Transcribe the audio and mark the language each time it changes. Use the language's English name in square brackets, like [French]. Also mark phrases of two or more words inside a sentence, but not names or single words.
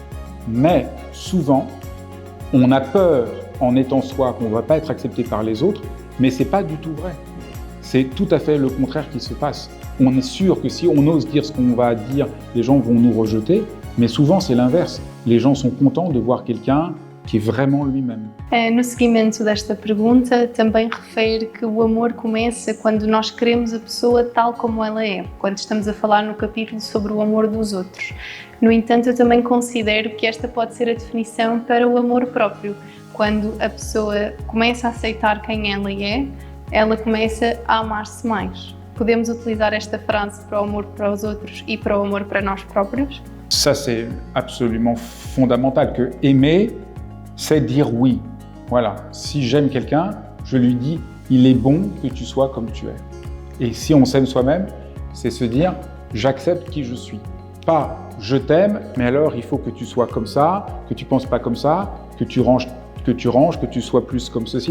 [French] Mais souvent, on a peur en étant soi qu'on ne va pas être accepté par les autres, mais ce n'est pas du tout vrai. C'est tout à fait le contraire qui se passe. On est sûr que si on ose dire ce qu'on va dire, les gens vont nous rejeter, mais souvent c'est l'inverse. Les gens sont contents de voir quelqu'un que é vraiment lui-même. [Portuguese] No seguimento desta pergunta, também refere que o amor começa quando nós queremos a pessoa tal como ela é, quando estamos a falar no capítulo sobre o amor dos outros. No entanto, eu também considero que esta pode ser a definição para o amor próprio. Quando a pessoa começa a aceitar quem ela é, ela começa a amar-se mais. Podemos utilizar esta frase para o amor para os outros e para o amor para nós próprios? [French] Ça, c'est absolument fondamental, que aimer, c'est dire oui. Voilà, si j'aime quelqu'un, je lui dis « il est bon que tu sois comme tu es ». Et si on s'aime soi-même, c'est se dire « j'accepte qui je suis ». Pas « je t'aime, mais alors il faut que tu sois comme ça, que tu ne penses pas comme ça, que tu ranges, que tu sois plus comme ceci ».